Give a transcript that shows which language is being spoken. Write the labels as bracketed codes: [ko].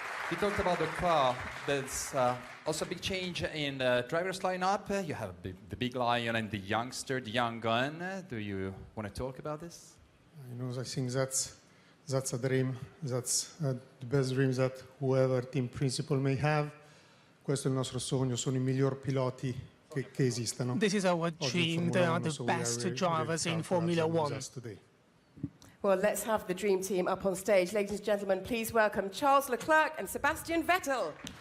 [en] You talked about the car. There's also a big change in the driver's lineup. You have the big lion and the youngster, the young gun. Do you want to talk about this? I think that's a dream. That's the best dream that whoever team principal may have. [it] Questo è il nostro sogno, sono i miglior piloti che esistano. [en] This is our dream. They are the best drivers in Formula One. Well, let's have the dream team up on stage. Ladies and gentlemen, please welcome Charles Leclerc and Sebastьян Vettel.